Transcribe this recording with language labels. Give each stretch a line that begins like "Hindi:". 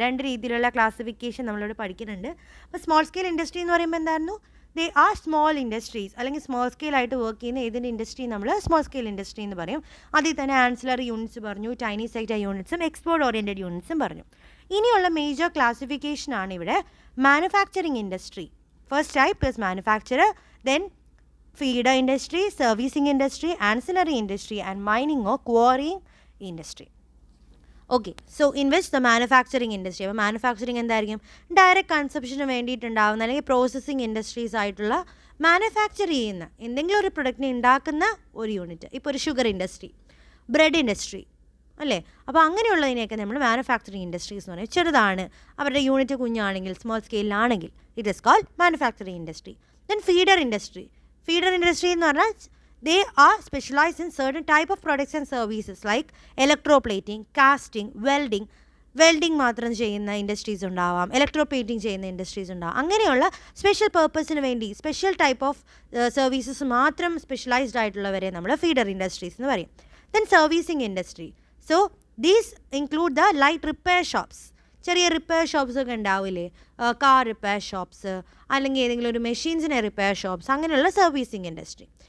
Malayalam: 2 രീതിയിലുള്ള ക്ലാസിഫിക്കേഷൻ നമ്മളിവിടെ പഠിക്കുന്നുണ്ട്. അപ്പോൾ സ്മോൾ സ്കെയിൽ ഇൻഡസ്ട്രി എന്ന് പറയുമ്പോൾ എന്തായിരുന്നു?
English: they are small industries,
Malayalam: അല്ലെങ്കിൽ സ്മോൾ സ്കെയിൽ ആയിട്ട് വർക്ക് ചെയ്യുന്ന ഏതിൻ്റെ ഇൻഡസ്ട്രി നമ്മൾ സ്മോൾ സ്കെയിൽ ഇൻഡസ്ട്രി എന്ന് പറയും. അതിൽ തന്നെ ആൻസിലറി യൂണിറ്റ്സ് പറഞ്ഞു, ടൈനി സെക്ടർ യൂണിറ്റ്സും എക്സ്പോർട്ട് ഓറിയൻറ്റഡ് യൂണിറ്റ്സും പറഞ്ഞു. ഇനിയുള്ള മേജർ ക്ലാസിഫിക്കേഷനാണ് ഇവിടെ manufacturing industry.
English: First type is manufacturer, then feeder industry, servicing industry, ancillary industry and mining or quarrying industry. Okay, so in which the manufacturing industry,
Malayalam: അപ്പോൾ manufacturing എന്തായിരിക്കും? Direct കൺസപ്ഷന് വേണ്ടിയിട്ടുണ്ടാവുന്ന, അല്ലെങ്കിൽ processing industries ആയിട്ടുള്ള manufacture ചെയ്യുന്ന എന്തെങ്കിലും ഒരു പ്രൊഡക്റ്റിനെ ഉണ്ടാക്കുന്ന ഒരു യൂണിറ്റ്. ഇപ്പോൾ ഒരു ഷുഗർ ഇൻഡസ്ട്രി, ബ്രെഡ് ഇൻഡസ്ട്രി അല്ലേ. അപ്പോൾ അങ്ങനെയുള്ളതിനെയൊക്കെ നമ്മൾ മാനുഫാക്ചറിങ് ഇൻഡസ്ട്രീസ് എന്ന് പറയും. ചെറുതാണ്, അവരുടെ unit കുഞ്ഞാണെങ്കിൽ, small സ്കെയിലാണെങ്കിൽ
English: It is called manufacturing industry. Then feeder industry.
Malayalam: Feeder industry എന്ന് പറഞ്ഞാൽ
English: they are specialized in certain type of products and services like electroplating, casting, welding
Malayalam: മാത്രം ചെയ്യുന്ന ഇൻഡസ്ട്രീസ് ഉണ്ടാവാം, ഇലക്ട്രോപ്ലേറ്റിംഗ് ചെയ്യുന്ന ഇൻഡസ്ട്രീസ് ഉണ്ടാവാം. അങ്ങനെയുള്ള സ്പെഷ്യൽ പർപ്പസിന് വേണ്ടി സ്പെഷ്യൽ ടൈപ്പ് ഓഫ് സർവീസസ് മാത്രം സ്പെഷ്യലൈസ്ഡ് ആയിട്ടുള്ളവരെ നമ്മൾ ഫീഡർ ഇൻഡസ്ട്രീസ് എന്ന് പറയും.
English: Then servicing industry. So these include the light repair shops.
Malayalam: ചെറിയ റിപ്പയർ ഷോപ്സ് ഒക്കെ ഉണ്ടാവില്ലേ, കാർ റിപ്പയർ ഷോപ്സ്, അല്ലെങ്കിൽ ഏതെങ്കിലും ഒരു മെഷീൻസിനെ റിപ്പയർ ഷോപ്സ്, അങ്ങനെയുള്ള സർവീസിങ് ഇൻഡസ്ട്രി.